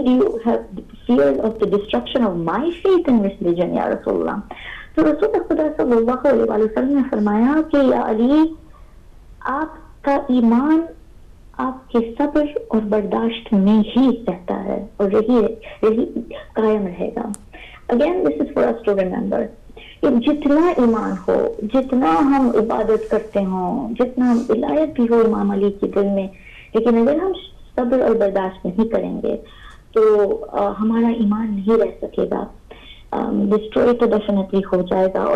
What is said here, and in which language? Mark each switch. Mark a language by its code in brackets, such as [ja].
[en] Do you have fear of the destruction of my faith in this religion [ur] یا رسول اللہ؟ تو رسول خدا صلی اللہ علیہ وسلم نے فرمایا کہ یا علی آپ کا ایمان آپ کے صبر اور برداشت میں ہی رہتا ہے اور یہی قائم رہے گا. [en] Again, this is for us to remember. [ur] جتنا ایمان ہو، جتنا ہم عبادت کرتے ہوں، جتنا ولایت بھی ہو امام علی کے دل میں، لیکن اگر ہم صبر اور برداشت نہیں کریں گے تو ہمارا ایمان نہیں رہ سکے گا، ڈسٹروائے تو ڈیفینیٹلی ہو جائے گا.